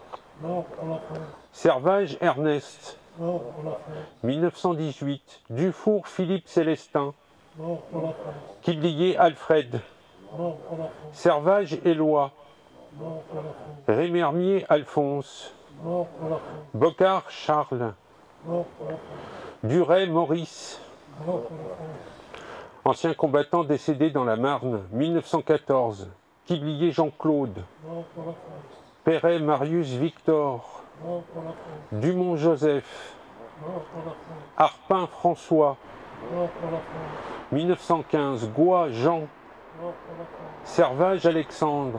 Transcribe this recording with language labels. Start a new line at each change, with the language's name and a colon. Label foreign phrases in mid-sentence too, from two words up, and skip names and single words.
French: Servage Ernest. 1918. Dufour Philippe Célestin. Quillier Alfred. Servage Éloi. Rémermier Alphonse. Bocard Charles. Duret Maurice. Ancien combattant décédé dans la Marne, 1914. Quiblier Jean-Claude. Perret Marius Victor. Dumont Joseph. Arpin François. 1915. Goy Jean. Servage Alexandre.